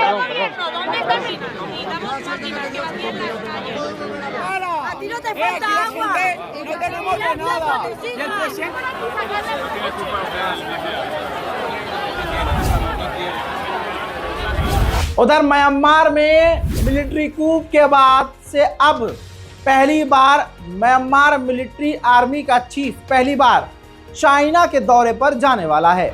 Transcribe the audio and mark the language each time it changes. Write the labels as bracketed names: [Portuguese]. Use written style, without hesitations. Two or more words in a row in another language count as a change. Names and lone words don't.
[Spanish] Perdón. ¿Dónde está Nina? Nina, vamos a Nina, que va bien la calle. A ti no te falta agua. Y no tenemos de nada. Y el presidente... [Hindi] उधर म्यांमार में मिलिट्री कूप के बाद से अब पहली बार म्यांमार मिलिट्री आर्मी का चीफ पहली बार चाइना के दौरे पर जाने वाला है।